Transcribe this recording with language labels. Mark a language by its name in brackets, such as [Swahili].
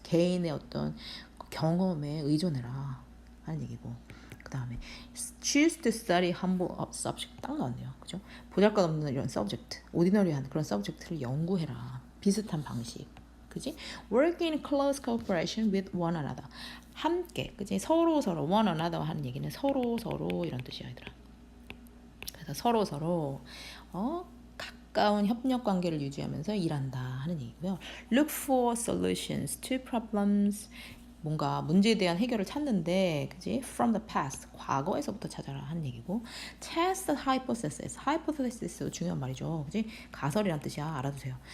[Korean] 개인의 어떤 경험에 의존해라 하는 얘기고, 그 다음에 [English] choose to study humble subject. [Korean] 딱 나왔네요. 그죠? 보잘것없는 이런 subject, ordinary한 그런 subject를 연구해라. 비슷한 방식. 그지? [English] Work in close cooperation with one another. [Korean] 함께, 그지? 서로 one another 하는 얘기는 서로 이런 뜻이야, 얘들아. 그래서 서로 가까운 협력 관계를 유지하면서 일한다 하는 얘기고요. [English] Look for solutions to problems. [Korean] 뭔가 문제에 대한 해결을 찾는데, 그지? [English] From the past, [Korean] 과거에서부터 찾아라 하는 얘기고, [English] test the hypothesis. [Korean] hypothesis도 중요한 말이죠, 그지? 가설이란 뜻이야, 알아두세요.